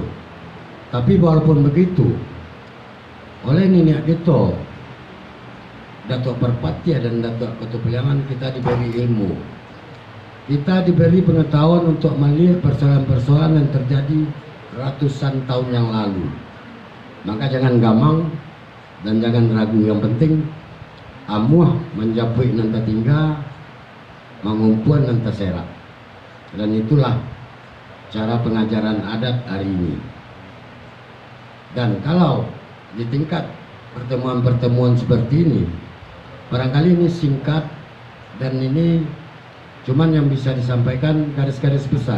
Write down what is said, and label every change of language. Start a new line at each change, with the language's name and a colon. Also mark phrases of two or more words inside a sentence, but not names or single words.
Indonesian: Tapi walaupun begitu, oleh nenek kita, Datuk Perpati dan Datuk Ketupilangan, kita diberi ilmu. Kita diberi pengetahuan untuk melihat persoalan-persoalan yang terjadi ratusan tahun yang lalu. Maka jangan gamang dan jangan ragu.
Minangkabau: Yang penting amuah menjapui nanta tinggal, mengumpuan nanta serak.
Indonesian: Dan itulah cara pengajaran adat hari ini. Dan kalau di tingkat pertemuan-pertemuan seperti ini, barangkali ini singkat dan ini cuman yang bisa disampaikan garis-garis besar.